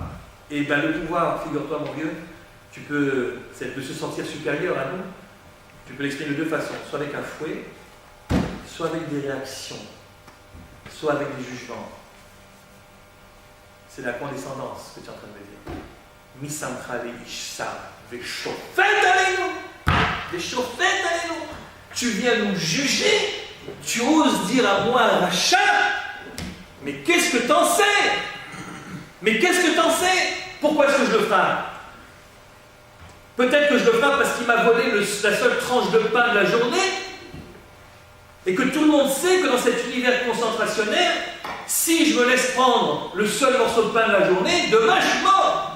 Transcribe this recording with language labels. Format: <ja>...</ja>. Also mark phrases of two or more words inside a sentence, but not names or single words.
<fr>Et bien, le pouvoir, figure-toi, mon vieux, c'est de se sentir supérieur à nous. Tu peux l'exprimer de deux façons, soit avec un fouet, soit avec des réactions, soit avec des jugements. C'est la condescendance que tu es en train de me dire.</fr> <he>מי שמך לאיש שר ושופט עלינו. ושופט עלינו.</he> <fr>Tu viens nous juger, tu oses dire à moi un rachat, mais qu'est-ce que t'en sais? Mais qu'est-ce que t'en sais? Pourquoi est-ce que je le frappe? Peut-être que je le frappe parce qu'il m'a volé la seule tranche de pain de la journée, et que tout le monde sait que dans cet univers concentrationnaire, si je me laisse prendre le seul morceau de pain de la journée, demain je suis mort.</fr>